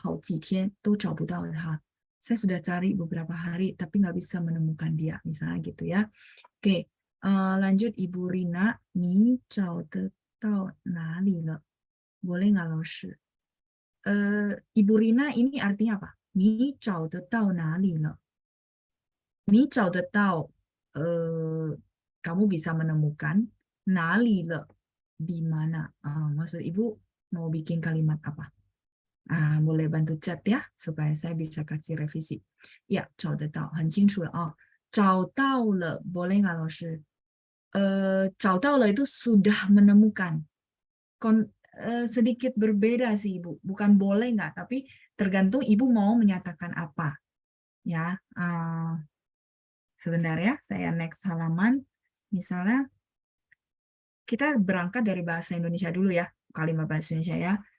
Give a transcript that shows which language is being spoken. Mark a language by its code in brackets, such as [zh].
[zh] 对不起，我找不到他，我找了好几天都找不到他. [id] Saya sudah cari beberapa hari tapi nggak bisa menemukan dia, misalnya gitu ya. Oke, lanjut Ibu Rina, [zh] 你找得到哪里了? [id] Boleh nggak, [zh] 老师? [id] Ibu Rina ini artinya apa? [zh] 你找得到哪里了? 你找得到, [id] kamu bisa menemukan, [zh] 哪里了, [id] di mana? Maksud Ibu mau bikin kalimat apa? Boleh bantu chat ya, supaya saya bisa kasih revisi. [zh] Ya, 找得到, 很清楚了. 找到了, [id] boleh nggak, [zh] 老师? 找到了 [id] itu sudah menemukan. Sedikit berbeda sih Ibu, bukan boleh nggak, tapi tergantung Ibu mau menyatakan apa. Ya, sebentar ya, saya next halaman. Misalnya, kita berangkat dari bahasa Indonesia dulu ya, kalimat bahasa Indonesia ya.